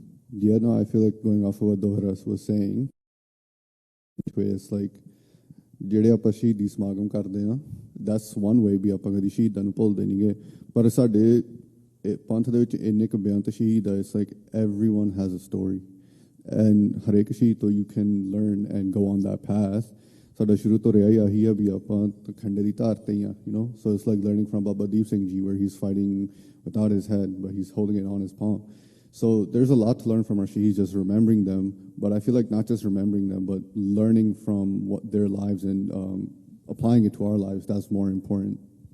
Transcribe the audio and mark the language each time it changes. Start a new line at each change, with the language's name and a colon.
English: Yeah, no, I feel like going off of what Dohara was saying, it's like,
Punjabi: ਜਿਹੜੇ ਆਪਾਂ ਸ਼ਹੀਦੀ ਸਮਾਗਮ ਕਰਦੇ ਹਾਂ,
English: that's one way
Punjabi: ਵੀ ਆਪਾਂ ਕਦੀ ਸ਼ਹੀਦਾਂ ਨੂੰ ਭੁੱਲਦੇ ਨਹੀਂਗੇ, ਪਰ ਸਾਡੇ ਪੰਥ ਦੇ ਵਿੱਚ ਇੰਨੇ ਕੁ ਬੇਅੰਤ ਸ਼ਹੀਦ ਆ,
English: it's like everyone has a story. And
Punjabi: ਹਰੇਕ ਸ਼ਹੀਦ ਤੋਂ
English: you can learn and go on that path.
Punjabi: ਸਾਡਾ ਸ਼ੁਰੂ ਤੋਂ ਰਿਹਾ ਹੀ ਆਹੀ ਆ ਵੀ ਆਪਾਂ ਖੰਡੇ ਦੀ ਧਾਰ ਤੇ ਹੀ ਆ,
English: you know? So it's like learning from Baba Deep Singh Ji, where he's fighting without his head, but he's holding it on his palm. So there's a lot to learn from our Shaheeds, just remembering them, but I feel like not just remembering them, but learning from their lives and applying it to our lives, that's more important.